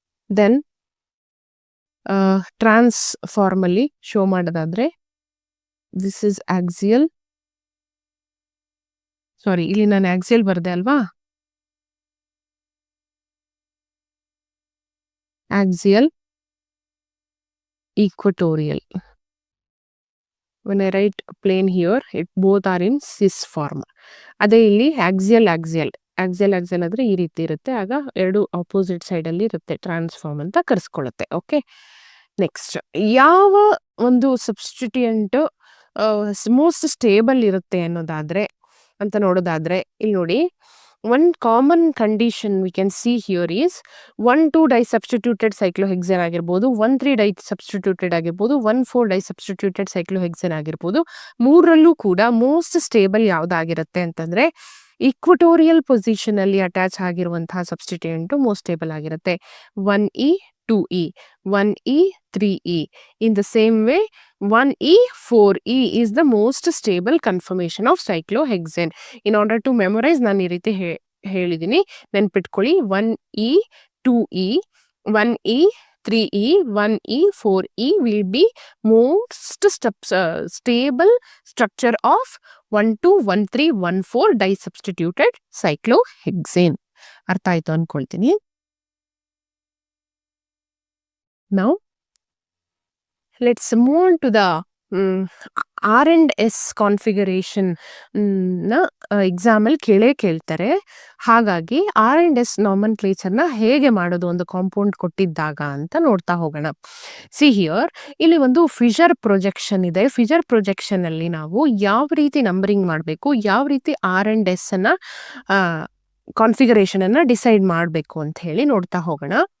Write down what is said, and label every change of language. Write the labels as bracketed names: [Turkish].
[English] Then trans form ಅಲ್ಲಿ show ಮಾಡೋದಾದ್ರೆ this is axial, [Kannada] ಸಾರಿ ಇಲ್ಲಿ ನಾನು axial ಬರ್ದೆ ಅಲ್ವಾ, [English] axial, equatorial. When I write plane here, it both are in cis form. [Kannada] ಅದೇ ಇಲ್ಲಿ axial ಆದ್ರೆ ಈ ರೀತಿ ಇರುತ್ತೆ, ಆಗ ಎರಡು ಆಪೋಸಿಟ್ ಸೈಡ್ ಅಲ್ಲಿ ಇರುತ್ತೆ, ಟ್ರಾನ್ಸ್ಫಾರ್ಮ್ ಅಂತ ಕರೆಸ್ಕೊಳ್ಳುತ್ತೆ. ಓಕೆ, ನೆಕ್ಸ್ಟ್ ಯಾವ ಒಂದು ಸಬ್ಸ್ಟಿಟ್ಯೂಯೆಂಟ್ ಮೋಸ್ಟ್ ಸ್ಟೇಬಲ್ ಇರುತ್ತೆ ಅನ್ನೋದಾದ್ರೆ ಅಂತ ನೋಡೋದಾದ್ರೆ, ಇಲ್ಲಿ ನೋಡಿ, [English] one common condition we can see here is 1,2 disubstituted cyclohexane [Kannada] ಆಗಿರ್ಬೋದು, 1,3 disubstituted ಆಗಿರ್ಬೋದು, 1,4 disubstituted cyclohexane ಆಗಿರ್ಬೋದು. ಮೂರರಲ್ಲೂ ಕೂಡ ಮೋಸ್ಟ್ ಸ್ಟೇಬಲ್ ಯಾವ್ದಾಗಿರುತ್ತೆ ಅಂತಂದ್ರೆ ಇಕ್ವಟೋರಿಯಲ್ ಪೊಸಿಷನ್ ಅಲ್ಲಿ ಅಟ್ಯಾಚ್ ಆಗಿರುವಂತಹ ಸಬ್ಸ್ಟಿಟ್ಯೂಯೆಂಟ್ ಮೋಸ್ಟ್ ಸ್ಟೇಬಲ್ ಆಗಿರುತ್ತೆ. [English] 1E 2E 1E 3E. In the same way 1E 4E is the most stable conformation of cyclohexane. In order to memorize [Kannada] ನಾನು ಈ ರೀತಿ ಹೇಳಿದ್ದೀನಿ, ನೆನ್ಪಿಟ್ಕೊಳ್ಳಿ. [English] 1E 2E 1E 3E 1E 4E will be most stable structure of 1,2 1,3 1,4 disubstituted cyclohexane. [Kannada] ಅರ್ಥ ಆಯ್ತು ಅನ್ಕೊಳ್ತೀನಿ. [English] Now let's move on to the R&S configuration ನ [Kannada] exam ಅಲ್ಲಿ ಕೇಳ್ತಾರೆ. ಹಾಗಾಗಿ R&S nomenclature ನ ಹೇಗೆ ಮಾಡೋದು ಒಂದು ಕಾಂಪೌಂಡ್ ಕೊಟ್ಟಿದ್ದಾಗ ಅಂತ ನೋಡ್ತಾ ಹೋಗೋಣ. ಸಿ ಹಿಯರ್, ಇಲ್ಲಿ ಒಂದು ಫಿಶರ್ ಪ್ರೊಜೆಕ್ಷನ್ ಇದೆ. ಫಿಶರ್ ಪ್ರೊಜೆಕ್ಷನ್ ಅಲ್ಲಿ ನಾವು ಯಾವ ರೀತಿ ನಂಬರಿಂಗ್ ಮಾಡಬೇಕು, ಯಾವ ರೀತಿ R&S ಅನ್ನ ಕಾನ್ಫಿಗರೇಷನ್ ಅನ್ನ ಡಿಸೈಡ್ ಮಾಡಬೇಕು ಅಂತ ಹೇಳಿ ನೋಡ್ತಾ ಹೋಗೋಣ.